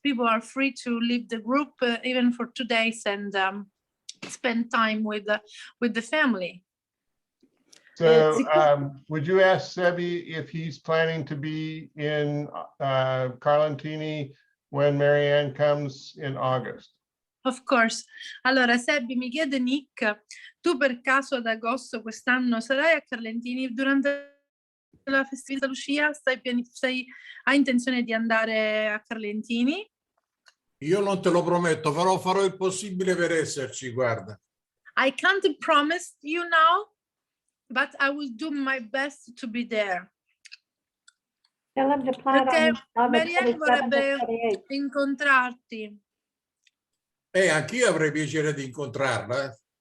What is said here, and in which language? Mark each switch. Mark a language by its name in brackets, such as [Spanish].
[English] People are free to leave the group even for 2 days and spend time with the family. So would you ask Sebi if he's planning to be in Carlentini when Marianne comes in August? Of course. [Italian] Allora, Sebbi, mi chiede Nick, tu per caso ad agosto quest'anno sarai a Carlentini durante la festività Lucia? Hai intenzione di andare a Carlentini? Io non te lo prometto, però farò il possibile per esserci, guarda. [English] I can't promise you now, but I will do my best to be there. [Italian] Perché Marianne vorrebbe incontrarti. Anch'io avrei piacere di incontrarla.